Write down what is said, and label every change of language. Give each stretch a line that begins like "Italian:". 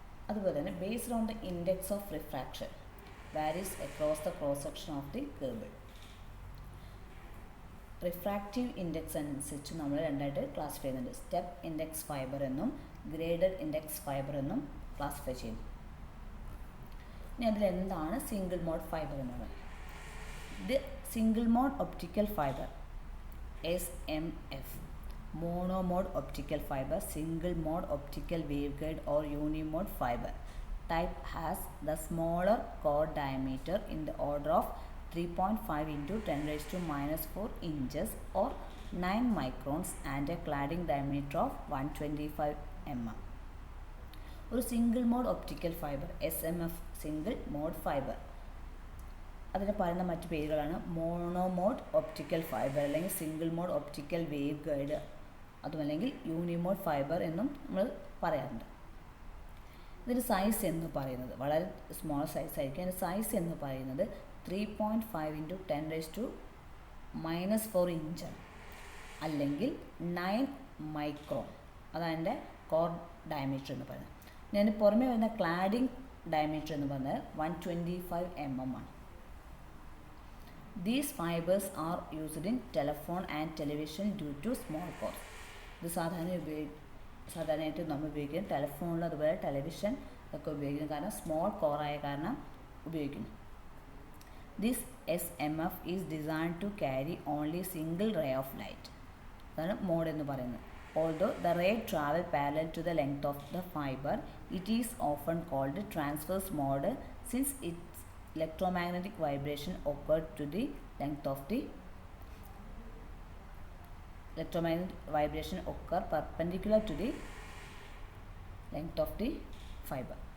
Malayalam: അതുപോലെ തന്നെ
English: Based on the index of refraction varies across the cross section of the cable.
Malayalam: Refractive index അനുസരിച്ച് നമ്മൾ രണ്ടായിട്ട് classify ചെയ്യുന്നുണ്ട്. സ്റ്റെപ്പ് ഇൻഡെക്സ് ഫൈബർ എന്നും ഗ്രേഡഡ് ഇൻഡെക്സ് ഫൈബർ എന്നും ക്ലാസിഫൈ ചെയ്യുന്നു. ഇനി അതിലെന്താണ് സിംഗിൾ മോഡ് ഫൈബർ എന്നുള്ളത്?
English: ഇത് single mode optical fibre SMF, monomode optical fibre, single mode optical waveguide or unimode fibre type has the smaller core diameter in the order of 3.5 into 10 raised to minus 4 inches or 9 microns and a cladding diameter of 125 mm.
Malayalam: ഒരു single mode optical fibre SMF single mode fibre, അതിന് പറയുന്ന മറ്റു പേരുകളാണ് മോണോമോഡ് optical fibre അല്ലെങ്കിൽ single mode optical wave guide, അതുമല്ലെങ്കിൽ യൂണിമോഡ് fibre എന്നും നമ്മൾ പറയാറുണ്ട്. ഇതിൻ്റെ സൈസ് എന്ന് പറയുന്നത് വളരെ സ്മോൾ സൈസ് ആയിരിക്കും. അതിൻ്റെ സൈസ് എന്ന് പറയുന്നത്
English: 3.5 into 10 raised to minus 4 inch
Malayalam: അല്ലെങ്കിൽ 9 മൈക്രോൺ, അതാണ് എൻ്റെ കോർ ഡയമീറ്റർ എന്ന് പറയുന്നത്. ഞാൻ പുറമേ വരുന്ന ക്ലാഡിംഗ് ഡയമീറ്റർ എന്ന് പറഞ്ഞാൽ 125 mm ആണ്.
English: These fibers are used in telephone and television due to small core.
Malayalam: ഇത് സാധാരണയായിട്ട് നമ്മൾ ഉപയോഗിക്കുന്നത് ടെലിഫോണിൽ അതുപോലെ ടെലിവിഷൻ ഒക്കെ ഉപയോഗിക്കുന്നു, കാരണം സ്മോൾ കോറായ കാരണം ഉപയോഗിക്കുന്നു.
English: This SMF is designed to carry only single ray of light.
Malayalam: അതാണ് മോഡ് എന്ന് പറയുന്നത്.
English: Although the ray travel parallel to the length of the fiber, it is often called transverse mode since its electromagnetic vibration occurred to the length of the electromagnetic vibration occur perpendicular to the length of the fiber.